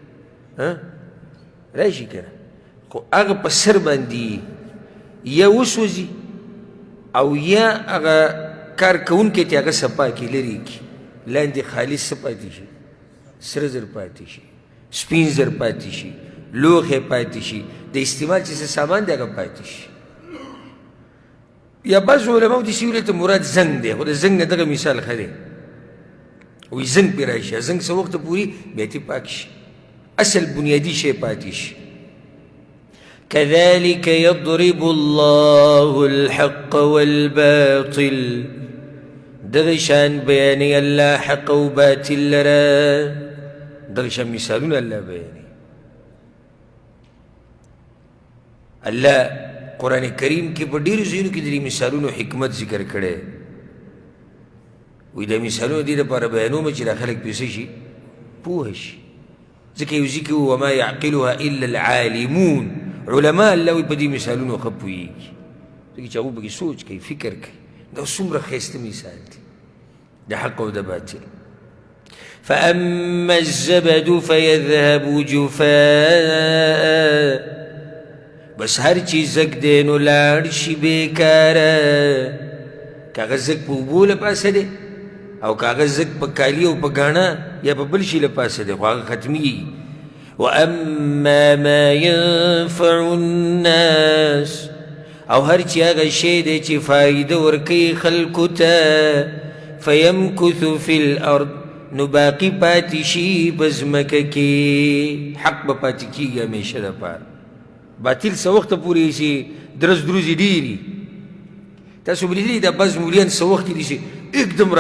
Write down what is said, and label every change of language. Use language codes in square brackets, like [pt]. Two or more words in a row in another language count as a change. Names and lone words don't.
[ps] راشي که نه خو هغه په سر باندې یا وسوځي او یا هغه کار کوونکی ته هغه صفا کړي لرې کړي لاندې خالص څه پاتې شي سره زر پاتې شي سپین زر پاتې شي لوښی پاتې شي د استعمال چې څه سامان دی هغه پاتې شي یا بعض علماو داسې ویلي ته مراد زنګ دی خو د زنګ نه دغه مثال ښه دی وایي زنګ پرې راشي زنګ څه وخته پورې بیا ترې پاک شي اصل بنیادي شی پاتې شي [ar] كذلك يضرب الله الحق والباطل [ps] دغه شان بیانوي الله حق او باطل لره دغه شان مثالونه الله بیانوي الله قرآن کریم کې په ډېرو ځایونو کې د دې مثالونو حکمت ذکر کړی وایي دا مثالونه دې دپاره بیانوم چې دا خلک پرې څه شي پوه شي ځکه یو ځای کې [ar] وما یعقلها الا العالمون [ps] علماء الله وایي په دې مثالونو ښه پوهېږي ځکه چې هغوی پکې سوچ کوي فکر کوي دا څومره ښایسته مثال دی د حق او د باطل [ar] فاما الزبد فيذهب جفاء [ps] بس هر چی زگ دی نو لاړ شي بېکاره که هغه زگ په اوبو له پاسه دی او که هغه زگ په کالي او په ګاڼه یا په بل شي له پاسه دی خو هغه ختمیږي [ar] واما ما ينفع الناس [ps] او هر چی هغه شی دی چې فایده ورکوي خلکو ته [ar] فیمکث فی الارض [ps] نو باقي پاتې شي په ځمکه کې حق به پاتې کېږي همیشه دپاره باطل څه وخته پورې شي درز دروزې ډېري تاسو به لیدلي دا بعض مولیان څه وخت کې دي چې एकदम را